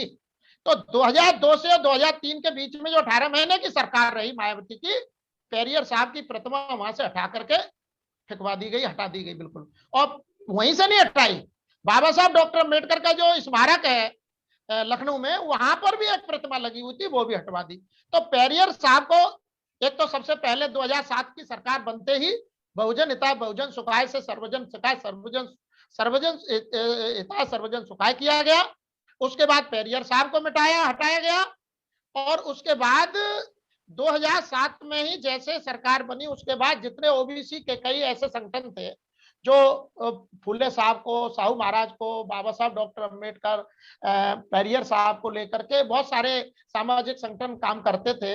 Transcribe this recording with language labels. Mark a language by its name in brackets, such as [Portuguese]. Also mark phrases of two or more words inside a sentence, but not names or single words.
[Hindi] तो 2002 से 2003 के बीच में जो 18 महीने की सरकार रही मायावती की, पेरियर साहब की प्रतिमा वहां से हटा करके फेंकवा दी गई, हटा दी गई बिल्कुल। और वहीं से नहीं हटाई, बाबा साहब डॉक्टर अम्बेडकर का जो स्मारक है लखनऊ में, वहां पर भी एक प्रतिमा लगी हुई थी, वो भी हटवा दी। तो पेरियर साहब को एक तो सबसे पहले 2007 की सरकार बनते ही [Sanskrit] बहुजन हिताय बहुजन सुखाय [Hindi] से [Sanskrit] सर्वजन सुखाय, सर्वजन हिताय सर्वजन सुखाय [Hindi] किया गया। उसके बाद पेरियर साहब को हटाया गया। और उसके बाद 2007 में ही जैसे सरकार बनी, उसके बाद जितने ओबीसी के कई ऐसे संगठन थे जो फुले साहब को, साहू महाराज को, बाबा साहब डॉक्टर अम्बेडकर, पेरियर साहब को लेकर के बहुत सारे सामाजिक संगठन काम करते थे।